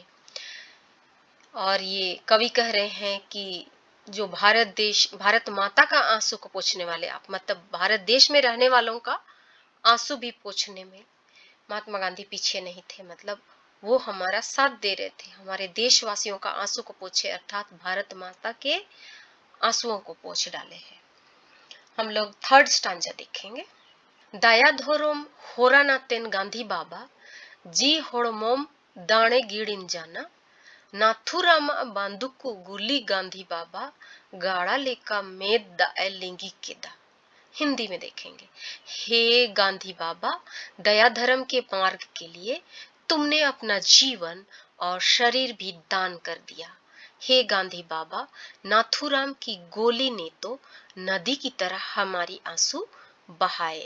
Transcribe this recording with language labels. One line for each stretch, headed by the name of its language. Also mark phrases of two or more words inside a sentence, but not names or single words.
Hindi: और ये कवि कह रहे हैं कि जो भारत माता का आंसू को पोंछने वाले आप, मतलब भारत देश में रहने वालों का आंसू भी पोंछने में महात्मा गांधी पीछे नहीं थे। मतलब वो हमारा साथ दे रहे थे, हमारे देशवासियों का आंसू को पोंछे, अर्थात भारत माता के आंसुओं को पोंछ डाले हैं। हम लोग
English: third stanza
Hindi: देखेंगे।
Santali: दया धोरोम होराना तेन गांधी बाबा जी होड़मोम दाणे गिड़िन जाना नाथुरामा बांदुकु गुली गांधी बाबा गाड़ा लेका मेद दा लिंगी केदा।
Hindi: हिंदी में देखेंगे। हे गांधी बाबा, दया धर्म के मार्ग के लिए तुमने अपना जीवन और शरीर भी दान कर दिया। हे गांधी बाबा, नाथुराम की गोली ने तो नदी की तरह हमारी आंसू बहाए।